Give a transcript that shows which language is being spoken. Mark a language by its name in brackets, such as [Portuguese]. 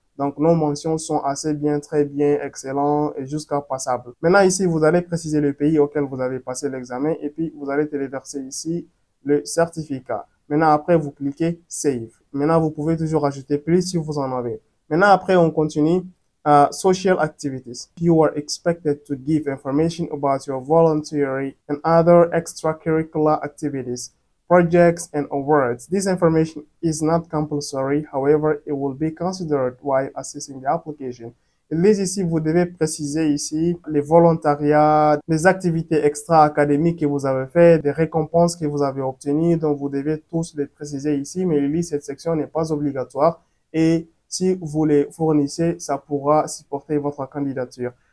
[French] Donc, nos mentions sont assez bien, très bien, excellent et jusqu'à passable. Maintenant, ici, vous allez préciser le pays auquel vous avez passé l'examen et puis vous allez téléverser ici le certificat. Maintenant, après, vous cliquez Save. Maintenant, vous pouvez toujours ajouter plus si vous en avez. Maintenant, après, on continue. [English] Social activities. You are expected to give information about your voluntary and other extracurricular activities, projects, and awards. This information is not compulsory, however, it will be considered while assessing the application. [French] Les ici, vous devez préciser ici les volontariats, les activités extra-académiques que vous avez fait, des récompenses que vous avez obtenues, donc vous devez tous les préciser ici, mais cette section n'est pas obligatoire et si vous les fournissez, ça pourra supporter votre candidature.